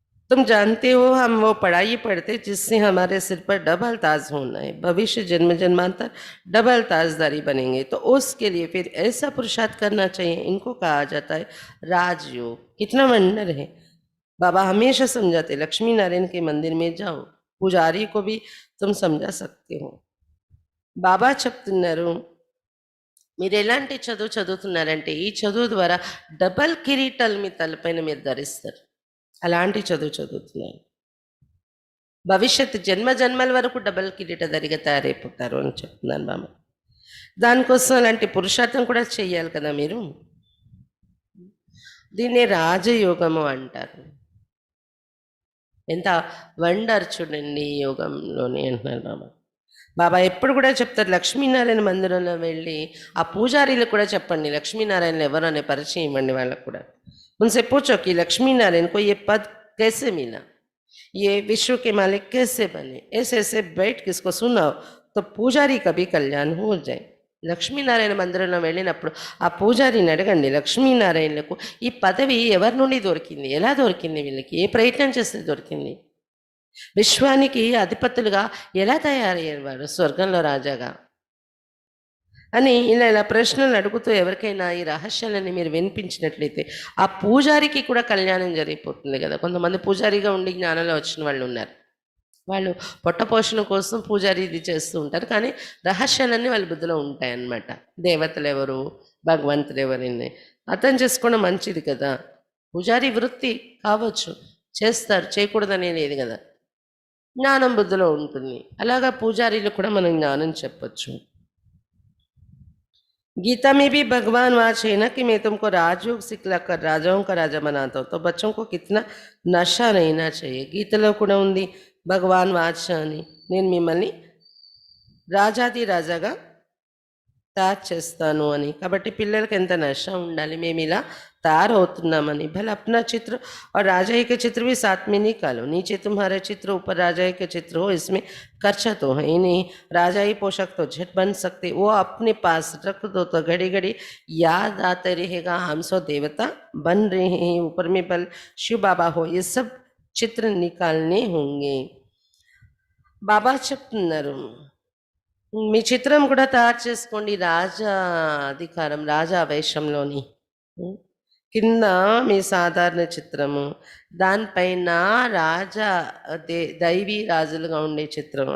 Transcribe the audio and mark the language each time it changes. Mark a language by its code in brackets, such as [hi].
[hi] तुम जानते हो हम वो पढ़ाई पढ़ते जिससे हमारे सिर पर डबल ताज होना है, भविष्य जन्म जन्मांतर डबल ताजदारी बनेंगे, तो उसके लिए फिर ऐसा पुरुषार्थ करना चाहिए. इनको कहा जाता है राजयोग. कितना वंडर है. बाबा हमेशा समझाते लक्ष्मी नारायण के मंदिर में जाओ, पुजारी को भी तुम समझा सकते हो. [te] బాబా చెప్తున్నారు, మీరు ఎలాంటి చదువు చదువుతున్నారంటే ఈ చదువు ద్వారా డబల్ కిరీటాలు మీ తలపైన మీరు ధరిస్తారు. అలాంటి చదువు చదువుతున్నారు. భవిష్యత్తు జన్మ జన్మల వరకు డబల్ కిరీటధారిగా తయారైపోతారు అని చెప్తున్నాను బాబా. దానికోసం అలాంటి పురుషార్థం కూడా చెయ్యాలి కదా మీరు. దీన్నే రాజయోగము అంటారు. ఎంత వండర్ చూడండి ఈ యోగంలోని అంటున్నారు బాబా. బాబా ఎప్పుడు కూడా చెప్తారు, లక్ష్మీనారాయణ మందిరంలో వెళ్ళి ఆ పూజారీలకు కూడా చెప్పండి లక్ష్మీనారాయణలు ఎవరు అనే పరిచయం ఇవ్వండి వాళ్ళకు కూడా. [hi] उनसे पूछो कि लक्ष्मी नारायण को ये पद कैसे मिला, ये विश्व के मालिक कैसे बने. ऐसे ऐसे बैठ के इसको सुनाओ तो पूजारी का भी कल्याण हो जाए. [te] లక్ష్మీనారాయణ మందిరంలో వెళ్ళినప్పుడు ఆ పూజారిని అడగండి, లక్ష్మీనారాయణలకు ఈ పదవి ఎవరి నుండి దొరికింది, ఎలా దొరికింది, వీళ్ళకి ఏ ప్రయత్నం చేస్తే దొరికింది, విశ్వానికి అధిపతులుగా ఎలా తయారయ్యారు వారు స్వర్గంలో రాజాగా అని ఇలా ప్రశ్నలు అడుగుతూ ఎవరికైనా ఈ రహస్యాలని మీరు వినిపించినట్లయితే ఆ పూజారికి కూడా కళ్యాణం జరిగిపోతుంది కదా. కొంతమంది పూజారిగా ఉండి జ్ఞానంలో వచ్చిన వాళ్ళు ఉన్నారు. వాళ్ళు పొట్టపోషణ కోసం పూజారి ఇది చేస్తూ ఉంటారు, కానీ రహస్యాలన్నీ వాళ్ళ బుద్ధిలో ఉంటాయన్నమాట. దేవతలు ఎవరు, భగవంతుడు ఎవరిని అర్థం చేసుకోవడం మంచిది కదా. పూజారి వృత్తి కావచ్చు, చేస్తారు, చేయకూడదనే లేదు కదా. జ్ఞానం బుద్ధిలో ఉంటుంది. అలాగా పూజారీలు కూడా మనం జ్ఞానం చెప్పచ్చు. [hi] गीता में भी भगवान वाच है ना कि मैं तुमको राजयोग सिखला कर राजाओं का राजा बनाता हूँ, तो बच्चों को कितना नशा रहना चाहिए. [te] గీతలో కూడా ఉంది భగవాన్ వాచ అని, నేను మిమ్మల్ని రాజాది రాజాగా తయారు చేస్తాను అని. కాబట్టి పిల్లలకి ఎంత నష ఉండాలి, మేము ఇలా తయారవుతున్నామని. [hi] भले अपना चित्र और राजा के चित्र भी साथ में निकालो. नीचे तुम्हारा चित्र, ऊपर राजा के चित्र हो, इसमें खर्चा तो है ही नहीं. राजाई पोशाक तो झट बन सकते, वो अपने पास रख दो तो घड़ी घड़ी याद आते रहेगा हम सो देवता बन रहे हैं. ऊपर में बल शिव बाबा हो, ये सब चित्र निकालने होंगे. [te] బాబా చెప్తున్నారు, మీ చిత్రం కూడా తయారు చేసుకోండి రాజా అధికారం, రాజా వేషంలోని. కింద మీ సాధారణ చిత్రము, దానిపైన రాజా దైవీ రాజులుగా ఉండే చిత్రం.